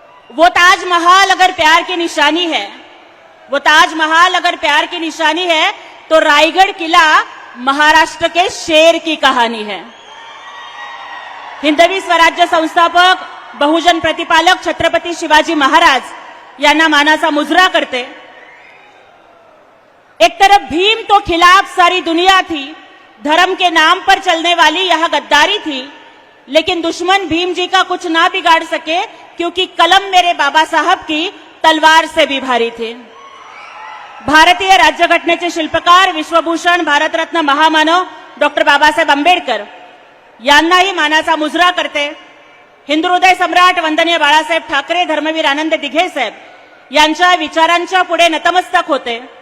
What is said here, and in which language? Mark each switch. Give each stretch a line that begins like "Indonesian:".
Hindi: वो ताजमहल अगर प्यार की निशानी है, वो ताजमहल अगर प्यार की निशानी है तो रायगढ़ किला महाराष्ट्र के शेर की कहानी है।
Marathi: हिंदवी स्वराज्य संस्थापक बहुजन प्रतिपालक छत्रपती शिवाजी महाराज यांना मानाचा मुजरा करते।
Hindi: एक तरफ भीम तो खिलाफ सारी दुनिया थी, धर्म के नाम पर चलने वाली यह गद्दारी थी, लेकिन दुश्मन भीम जी का कुछ ना बिगाड़ सके क्योंकि कलम मेरे बाबा साहब की तलवार से भी भारी थी।
Marathi: भारतीय राज्यघटनेचे शिल्पकार विश्वभूषण भारतरत्न महामानव डॉक्टर बाबासाहेब आंबेडकर यांनाही मानाचा मुजरा करते। हिंदुहृदय सम्राट वंदनीय बाळासाहेब ठाकरे धर्मवीर आनंद दिघे साहेब यांच्या विचारांच्या पुढे नतमस्तक होते।